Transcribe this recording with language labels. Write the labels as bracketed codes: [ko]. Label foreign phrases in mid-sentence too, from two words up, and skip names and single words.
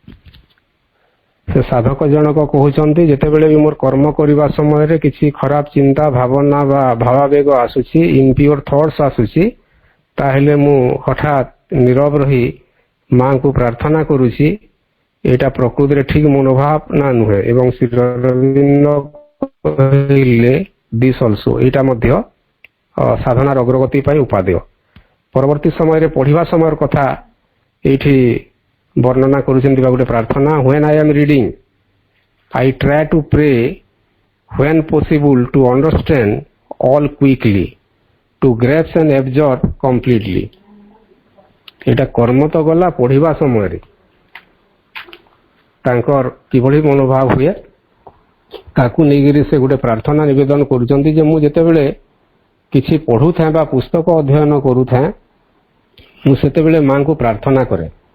[or] ସେ ସାଧକ ଜଣକ କହୁଛନ୍ତି ଯେତେବେଳେ ବି ମୋର କର୍ମ କରିବା ସମୟରେ କିଛି ଖରାପ ଚିନ୍ତା, ଭାବନା ବା ଭାବାବେଗ ଆସୁଛି, [en] impure thoughts [or] ଆସୁଛି, ତାହେଲେ ମୁଁ ହଠାତ୍ ନୀରବ ରହି ମାଙ୍କୁ ପ୍ରାର୍ଥନା କରୁଛି ଏଇଟା ପ୍ରକୃତିରେ ଠିକ ମନୋଭାବ ନା ନୁହେଁ। ଏବଂ ଶ୍ରୀ ଅରବିନ୍ଦ କହିଲେ [en] this also, [or] ଏଇଟା ମଧ୍ୟ ସାଧନାର ଅଗ୍ରଗତି ପାଇଁ ଉପାଦେୟ। ପରବର୍ତ୍ତୀ ସମୟରେ ପଢିବା ସମୟର କଥା ଏଇଠି ବର୍ଣ୍ଣନା କରୁଛନ୍ତି ବା ଗୋଟେ ପ୍ରାର୍ଥନା, [en] when I am reading I try to pray when possible to understand all quickly, to grasp and absorb completely। [or] ଏଇଟା କର୍ମ ତ ଗଲା, ପଢିବା ସମୟରେ ତାଙ୍କର କିଭଳି ମନୋଭାବ ହୁଏ ତାକୁ ନେଇକରି ସେ ଗୋଟେ ପ୍ରାର୍ଥନା ନିବେଦନ କରୁଛନ୍ତି ଯେ ମୁଁ ଯେତେବେଳେ କିଛି ପଢୁଥାଏ ବା ପୁସ୍ତକ ଅଧ୍ୟୟନ କରୁଥାଏ ମୁଁ ସେତେବେଳେ ମାଙ୍କୁ ପ୍ରାର୍ଥନା କରେ।